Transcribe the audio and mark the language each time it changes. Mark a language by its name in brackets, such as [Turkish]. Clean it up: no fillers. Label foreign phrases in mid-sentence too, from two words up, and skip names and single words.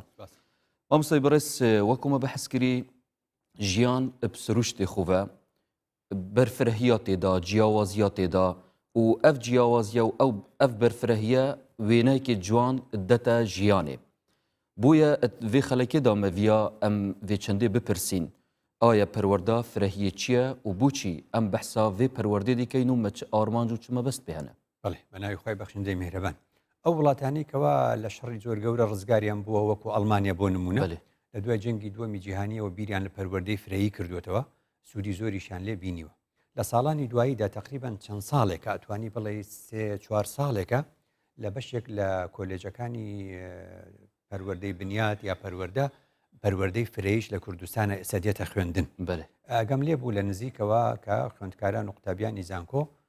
[Kurdish] Mamosta berês wekû me behs kirî jiyan ib siruştê xwe ve berfirehiya têda ciyawaziya têda û ev ciyawaziya û ev berfirehiye wêneyekê ciwan dete jiyanê. Bûye vê xelekê da me viya em vê çendê bipirsîn aya perwerda firehiyê çi ye û bûçî em behsa vê perwerdê dikeyn û me çi armanc û çi mebest pê hene. [Central Kurdish] بەڵێ بەناوی خۆی بەخشندەی میهرەبان ئەو وڵاتانی کەوا لە شەڕی زۆر گەورە ڕزگاریان بووە وەکو ئەڵمانیا بۆ نمونە لە دوای جەنگی دووەمی جیهانیەوە بیریان لە پەروەردەی فرەیی کردوێتەوە سوودی زۆریشان لێ بینیوە لە ساڵانی دواییدا تقریبان چەند ساڵێکە ئەتوانی بڵێ 3-4 ساڵێکە لە بەشێک لە کۆلێجەکانی پەروەردەی بنیات یا پەروەردەی فرەیش لە کوردستانە ئێستا خوێندن ئەگەم لێ بوو لە نزیکەوە کە خوێندکاران و قوتابیانی زانکۆ